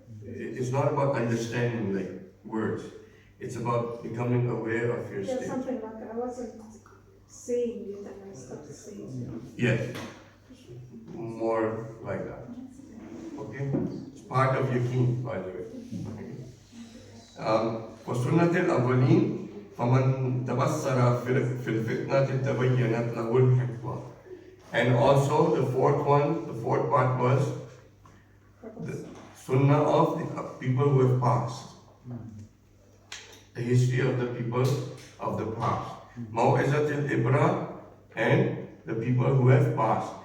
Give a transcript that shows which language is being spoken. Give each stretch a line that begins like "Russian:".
English: It's not about understanding like words. It's about becoming aware of your yeah, state. something like I wasn't seeing it and I started seeing it. Yes, more like that. Okay, it's part of your keen, by the way.
Arabic: وسنة الأولين فمن تبصر في الفتنة تبينت له الحكمة.
English: And also the fourth part was the sunnah of the people who have passed. The history of the people of the past. Mau'izat al-Ibra and the people who have passed.